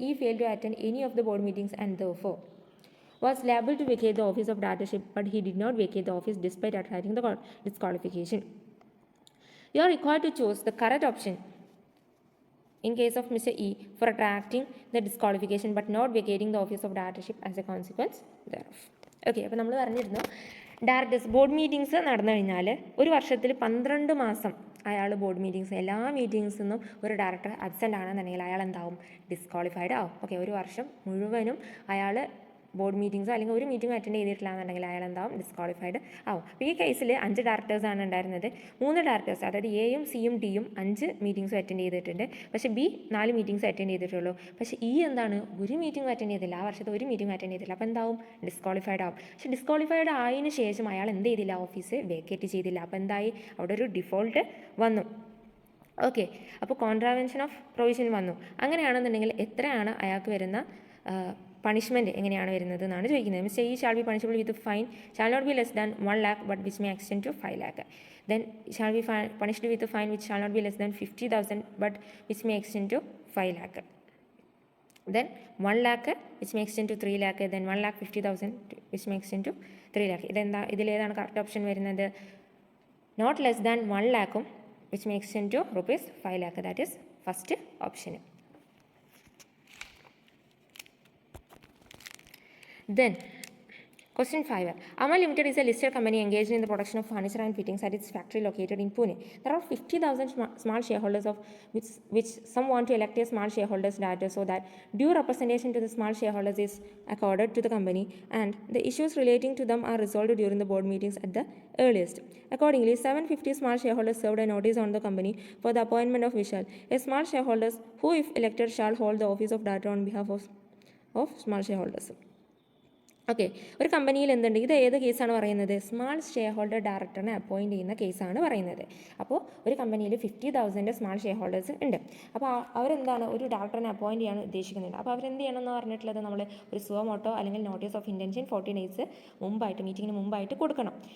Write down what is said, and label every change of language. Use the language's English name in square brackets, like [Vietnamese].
[English] E failed to attend any of the board meetings and therefore was liable to vacate the office of directorship, but he did not vacate the office despite attracting the disqualification. You are required to choose the correct option in case of Mr. E for attracting the disqualification but not vacating the office of directorship as a consequence thereof. [Malayalam] Okay, അപ്പോൾ നമ്മൾ പറഞ്ഞിരുന്നു directors board meetings നടന്നു കഴിഞ്ഞാൽ ഒരു വർഷത്തിൽ 12 മാസം അയാൾ board meetings എല്ലാ മീറ്റിംഗ്സിൽ നിന്നും ഒരു ഡയറക്ടർ അബ്സെൻ്റ് ആണെന്നുണ്ടെങ്കിൽ അയാൾ എന്താവും, ഡിസ്ക്വാളിഫൈഡ് ആവും. ഓക്കെ, ഒരു വർഷം മുഴുവനും അയാൾ ബോർഡ് മീറ്റിംഗ്സോ അല്ലെങ്കിൽ ഒരു മീറ്റിംഗ് അറ്റൻഡ് ചെയ്തിട്ടില്ല എന്നുണ്ടെങ്കിൽ അയാൾ എന്താവും, ഡിസ്ക്വാളിഫൈഡ് ആവും. അപ്പോൾ ഈ കേസിൽ 5 ഡയറക്ടേഴ്സാണ് ഉണ്ടായിരുന്നത്. 3 ഡയറക്ടേഴ്സ്, അതായത് എയും സിയും ഡിയും 5 മീറ്റിംഗ്സും അറ്റൻഡ് ചെയ്തിട്ടുണ്ട്. പക്ഷേ ബി 4 മീറ്റിംഗ്സ് അറ്റൻഡ് ചെയ്തിട്ടുള്ളൂ. പക്ഷേ ഈ എന്താണ്, ഒരു മീറ്റിംഗ് അറ്റൻഡ് ചെയ്തില്ല, ആ വർഷത്തെ ഒരു മീറ്റിംഗ് അറ്റൻഡ് ചെയ്തില്ല. അപ്പോൾ എന്താവും, ഡിസ്ക്വാളിഫൈഡ് ആവും. പക്ഷേ ഡിസ്ക്വാളിഫൈഡ് ആയതിനു ശേഷം അയാൾ എന്ത് ചെയ്തില്ല, ഓഫീസ് വേക്കേറ്റ് ചെയ്തില്ല. അപ്പോൾ എന്തായി, അവിടെ ഒരു ഡിഫോൾട്ട് വന്നു. ഓക്കെ, അപ്പോൾ കോൺട്രാവെൻഷൻ ഓഫ് പ്രൊവിഷൻ വന്നു. അങ്ങനെയാണെന്നുണ്ടെങ്കിൽ എത്രയാണ് അയാൾക്ക് വരുന്ന പണിഷ്മെൻറ്റ് എങ്ങനെയാണ് വരുന്നത് എന്നാണ് ചോദിക്കുന്നത്. [English] Mister E shall be punishable with fine shall not be less than 1 lakh but which may extend to 5 lakh. Then shall be punished with fine which shall not be less than 50,000 but which may extend to 5 lakh. Then 1 lakh which may extend to 3 lakh. Then 1,50,000 which may extend to 3 lakh. [Malayalam] ഇതിലേതാണ് correct option വരുന്നത്? [English] Not less than 1 lakh which may extend to rupees 5 lakh. That is first option. Then, question 5. Amal Limited is a listed company engaged in the production of furniture and fittings at its factory located in Pune. There are 50,000 small shareholders of which some want to elect a small shareholders director so that due representation to the small shareholders is accorded to the company and the issues relating to them are resolved during the board meetings at the earliest. Accordingly, 750 small shareholders served a notice on the company for the appointment of Vishal, a small shareholders who, if elected, shall hold the office of director on behalf of small shareholders. [Malayalam] Okay, ഒരു കമ്പനിയിൽ എന്തുണ്ട്, ഇത് ഏത് കേസാണ് പറയുന്നത്? Small share holder ഡയറക്ടറിനെ appoint ചെയ്യുന്ന കേസാണ് പറയുന്നത്. അപ്പോൾ ഒരു കമ്പനിയിൽ 50,000 സ്മാൾ ഷെയർ ഹോൾഡേഴ്സ് ഉണ്ട്. അപ്പോൾ അവരെന്താണ്, ഒരു ഡയറക്ടറിനെ അപ്പോയിൻറ്റ് ചെയ്യാൻ ഉദ്ദേശിക്കുന്നുണ്ട്. അപ്പോൾ അവരെന്ത് ചെയ്യണമെന്ന് പറഞ്ഞിട്ടുള്ളത്, നമ്മൾ ഒരു സുവമോട്ടോ അല്ലെങ്കിൽ നോട്ടീസ് ഓഫ് ഇൻറ്റൻഷൻ 14 days മുമ്പായിട്ട്, മീറ്റിങ്ങിന് മുമ്പായിട്ട് കൊടുക്കണം.